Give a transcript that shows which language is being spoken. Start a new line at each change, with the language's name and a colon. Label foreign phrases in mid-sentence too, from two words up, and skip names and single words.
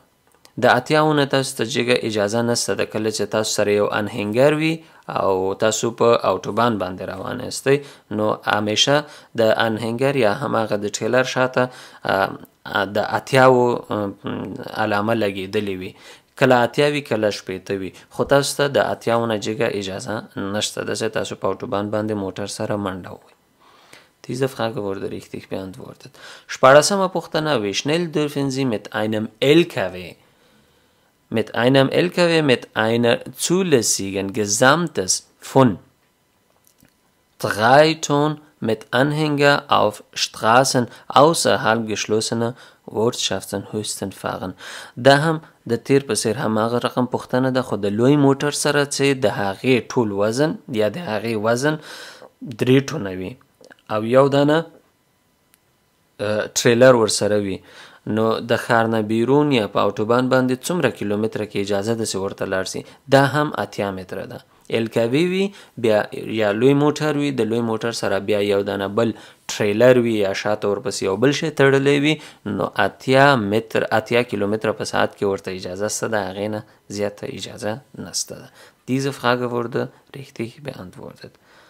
Pashto: د 80 نه تاسو ته جګه اجازه نشته ده. کله چې تاسو سره یو انهنګر وي او تاسو په اوټوبان باندې روان یاستئ نو همیشه د انهنګر یا هماغه د ټریلر شاته د 80 علامه لګېدلې وي. کله 80 وي کله 80 وي، خو تاسو ته د 80 نه جګه اجازه نشته ده چې تاسو په اوټوبان باندې موټر سره منډه ووهئ.
German: Diese Frage wurde richtig beantwortet.
Pashto: شپاړسمه پوښتنه
German: Wie schnell dürfen Sie mit einem LKW mit einer zulässigen Gesamtes von 3 Tonnen mit Anhänger auf Straßen außerhalb geschlossener Ortschaften höchstens fahren.
Pashto: دا هم د تیر په څیر هماغه رقم پوښتنه ده، خو د لوی موټر سره چې د هغې ټول وزن یا د هغې وزن 3 ټونه وي او یو دانه ټریلر ورسره وي، نو د ښار نه بیرون یا په اوټوبان باندې څومره کیلومتره کې اجازه ده چې ورته لاړ سي. دا هم 80 متره ده. الکوي وي بیا یا لوی موټر وي، د لوی موټر سره بیا یو دانه بل ټریلر وي یا شاته ورپسې یو بل شی تړلی وي، نو 80 کیلومتره په ساعت کې ورته اجازه شته ده، هغې نه زیاته اجازه نشته ده.
German: Diese Frage wurde richtig beantwortet.